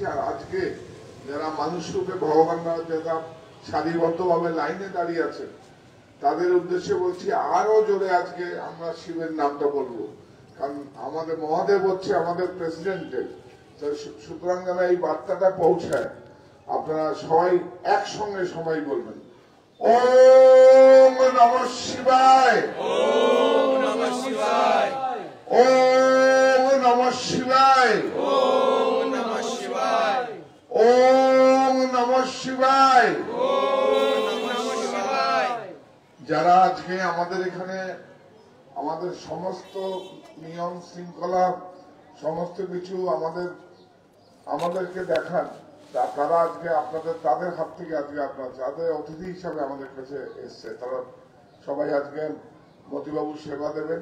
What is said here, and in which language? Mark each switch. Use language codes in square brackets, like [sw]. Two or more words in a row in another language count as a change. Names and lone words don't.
[bn] আর আজকে যারা মানুষ রূপে ভগবানরা যারা সারিবদ্ধভাবে লাইনে দাঁড়িয়ে আছেন তাদের উদ্দেশ্যে বলছি আরো জোরে আজকে আমরা শিবের নামটা বলবো, কারণ আমাদের মহাদেব হচ্ছে আমাদের প্রেসিডেন্টের। সুতরাং যেন এই বার্তাটা পৌঁছায়, আপনারা সবাই একসঙ্গে সবাই বলবেন [sa] ওম নমঃ শিবায়, ওম নমঃ শিবায়, ওম নমঃ শিবায়, ওম নমঃ শিবায়, ওম নমঃ শিবায়, ওম নমঃ শিবায়। [bn] যারা আজকে আমাদের এখানে আমাদের সমস্ত নিয়ম শৃঙ্খলা সমস্ত কিছু আমাদেরকে দেখান, তারা আজকে আপনাদের তাদের হাত থেকে আজকে আপনার যাদের অতিথি হিসাবে আমাদের কাছে এসছে, তারা সবাই আজকে মতিবাবুর সেবা দেবেন।